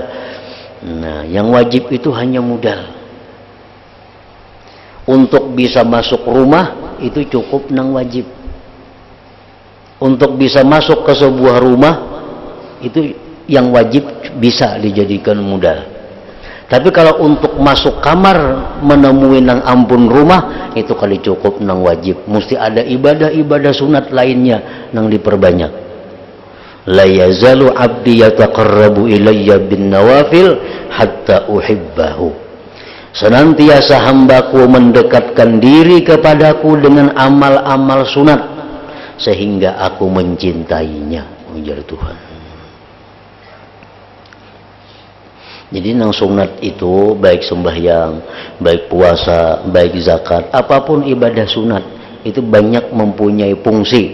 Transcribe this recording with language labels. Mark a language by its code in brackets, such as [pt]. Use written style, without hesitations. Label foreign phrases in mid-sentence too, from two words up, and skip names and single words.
[bjn] Nah, yang wajib itu hanya modal. Untuk bisa masuk rumah itu cukup nang wajib. [id] Untuk bisa masuk ke sebuah rumah itu yang wajib bisa dijadikan modal. [bjn] Tapi kalau untuk masuk kamar menemui nang ampun rumah itu kali cukup nang wajib. Mesti ada ibadah-ibadah sunat lainnya nang diperbanyak. [ar] لا يزال عبدي يتقرب إلي بالنوافل حتى أحبه. [id] Senantiasa hambaku mendekatkan diri kepadaku dengan amal-amal sunat sehingga aku mencintainya, ujar Tuhan. [bjn] Jadi nang sunat itu baik sembahyang, baik puasa, baik zakat, apapun ibadah sunat itu banyak mempunyai fungsi.